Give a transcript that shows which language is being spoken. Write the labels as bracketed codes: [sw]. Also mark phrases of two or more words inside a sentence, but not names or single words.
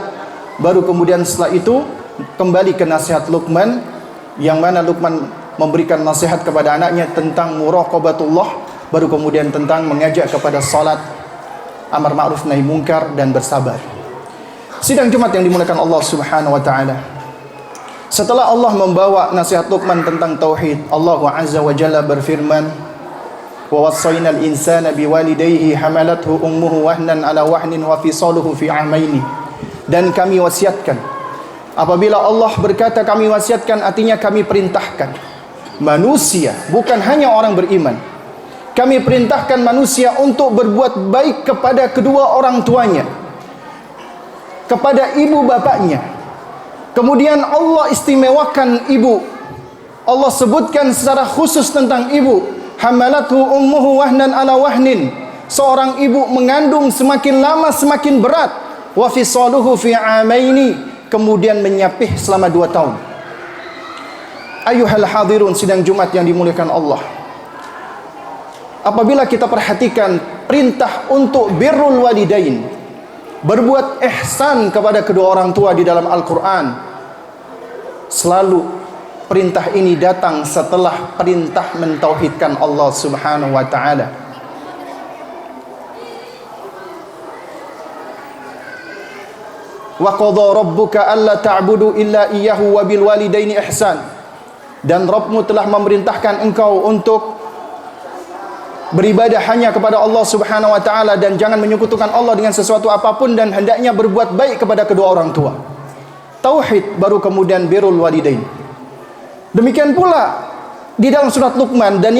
[id] Baru kemudian setelah itu kembali ke nasihat Luqman, yang mana Luqman memberikan nasihat kepada anaknya tentang muraqabatullah, baru kemudian tentang mengajak kepada salat, [ar] أمر معروف نهي منكر, [id] dan bersabar. Sidang Jumat yang dimuliakan Allah [ar] سبحانه وتعالى, [id] setelah Allah membawa nasihat Luqman tentang tauhid, Allah [ar] عز وجل [id] berfirman, [ar] ووصينا الإنسان بوالديه حملته أمه وهنا على وهن وفصاله في عامين. [id] Dan kami wasiatkan, apabila Allah berkata kami wasiatkan, artinya kami perintahkan manusia, bukan hanya orang beriman, kami perintahkan manusia untuk berbuat baik kepada kedua orang tuanya, kepada ibu bapaknya. Kemudian Allah istimewakan ibu, Allah sebutkan secara khusus tentang ibu. [ar] حملته أمه وهنا على وهن, [id] seorang ibu mengandung semakin lama semakin berat. [ar] وفصاله في عامين, [id] kemudian menyapih selama 2 tahun. [ar] أيها الحاضرون [id] sidang Jumat yang dimuliakan Allah, apabila kita perhatikan perintah untuk [ar] بر الوالدين, [id] berbuat ihsan kepada kedua orang tua di dalam Al-Quran, selalu perintah ini datang setelah perintah mentauhidkan Allah [ar] سبحانه وتعالى. وقضى ربك ألا تعبدوا إلا إياه وبالوالدين إحسان. [id] Dan Rabbmu telah memerintahkan engkau untuk beribadah hanya kepada Allah [ar] سبحانه وتعالى, [id] dan jangan menyekutukan Allah dengan sesuatu apapun, dan hendaknya berbuat baik kepada kedua orang tua. Tauhid, baru kemudian [ar] بر الوالدين. [id] Demikian pula di dalam surat Luqman.